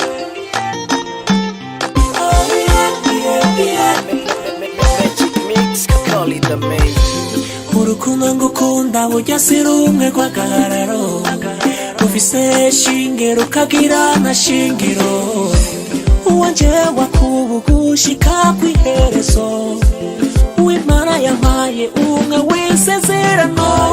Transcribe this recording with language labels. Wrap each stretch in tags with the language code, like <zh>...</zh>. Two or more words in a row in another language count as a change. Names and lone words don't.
<en>Oh yeah, yeah, yeah. Magic mix, call it the main.</en> <rn>urukundo ngukunda burya si rumwe rw'agahararo rufise shingiro rukagira na shingiro uwanje wakubugushika kw'iherezo uw'Imana yampaye umwe w'isezerano</rn>